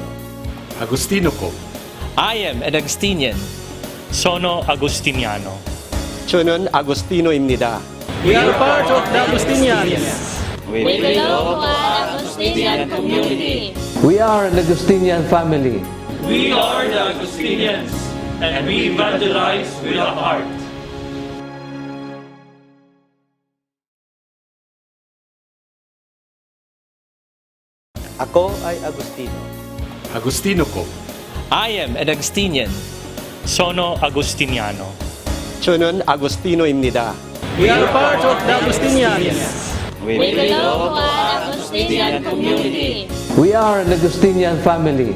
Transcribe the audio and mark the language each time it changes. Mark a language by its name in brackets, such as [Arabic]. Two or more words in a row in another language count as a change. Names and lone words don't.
[Filipino] Agustino ko. [English] I am an Augustinian. [Italian] Sono Agustiniano. [Korean] 저는 아구스티노입니다. [English] We are part of the Augustinians. We belong to an Augustinian community. We are an Augustinian family. We are the Augustinians, and we evangelize with our heart. [Filipino] Ako ay Agustino. Agustino ko. [English] I am an Augustinian. [Italian] Sono Agustiniano. [Korean] 저는 아구스티노입니다. [English] We are part of the Augustinians. We belong to an Augustinian community. We are an Augustinian family.